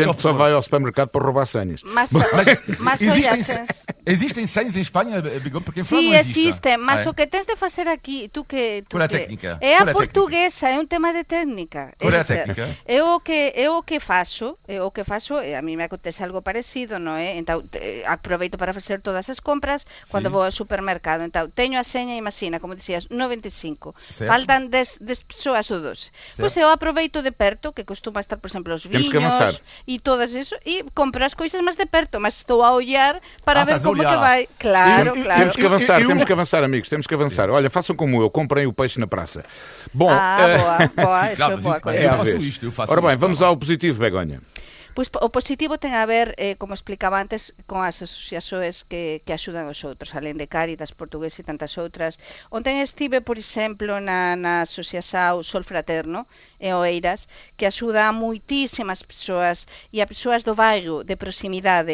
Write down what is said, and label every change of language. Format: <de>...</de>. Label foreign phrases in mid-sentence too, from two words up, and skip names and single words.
<pt>Sim, gente que só vai ao supermercado para roubar senhas. Mas existem, olha, Existem senhas em Espanha, Begoña? Porque em Sí, França não existe, mas É.</pt> <gl>o que tens de facer aquí,</gl> <pt>Qual é a técnica? É Qual é a a</pt> <gl>portuguesa, é un tema de técnica.</gl> <pt>Qual é a</pt> <gl>Esa-</gl> <pt>técnica?</pt> <gl>Eu o que faço, a mí me acontece algo parecido, non é? Então, aproveito para facer todas as compras cando vou ao supermercado. Então, teño a seña, imagina, como dicías, 95.</gl> <pt>Certo.</pt> <gl>Faltan 10 persoas ou 12. Pois eu aproveito de perto, que costuma estar, por exemplo, os</gl> <pt>Temos</pt> <gl>viños</gl> <pt>que avançar.</pt> <gl>e todas eso, e compro as coisas máis de perto,</gl> <pt>mas estou a olhar para ver estás a</pt> <gl>como te</gl> <pt>olhar.</pt> <gl>vai. Claro, claro.</gl> <pt>Temos que avançar, amigos, temos que avançar. Olha, façam como eu, comprem o peixe na praça. Bom, Boa, isso é Claro, boa mas coisa. é à eu faço vez. isto, eu faço Ora bem, isto, vamos tá bom. ao positivo, Begoña.</pt> <gl>Pois o positivo ten a ver, como explicaba antes, con as asociaxoes que axudan os outros, alén de Cáritas, Portugués e tantas outras. Ontem estive, por exemplo, na asociación Sol Fraterno, en Oeiras, que axuda a moitísimas persoas e a persoas do bairro de proximidade.</gl>